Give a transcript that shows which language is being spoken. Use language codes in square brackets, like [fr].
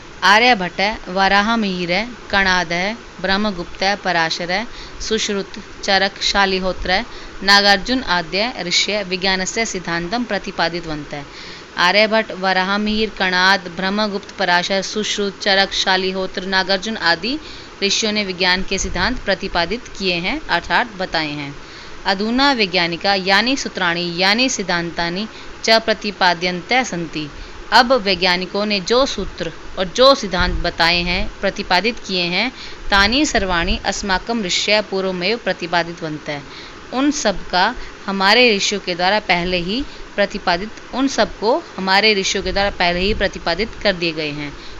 [sa] आर्यभट्ट, वराहमिहिर, कणाद, ब्रह्मगुप्त, पराशर, सुश्रुत, चरक, शालिहोत्र, नागार्जुन आद्य ऋषय विज्ञानस्य सिद्धांतं प्रतिपादितवन्तः। [hi] आर्यभट्ट, वराहमिहिर, कणाद, ब्रह्मगुप्त, पराशर, सुश्रुत, चरक, शालिहोत्र, नागार्जुन आदि ऋषियों ने विज्ञान के सिद्धांत प्रतिपादित किए हैं अर्थात बताए हैं। [sa] अधुना वैज्ञानिका यानी सूत्राणि यानी सिद्धांतानि च प्रतिपाद्यन्ते सन्ति। [hi] अब वैज्ञानिकों ने जो सूत्र और जो सिद्धांत बताए हैं, प्रतिपादित किए हैं, [sa] तानि सर्वाणि अस्माकं ऋषय पूर्वमेव प्रतिपादितवन्तः। [hi] उन सब का हमारे ऋषियों के द्वारा पहले ही प्रतिपादित कर दिए गए हैं।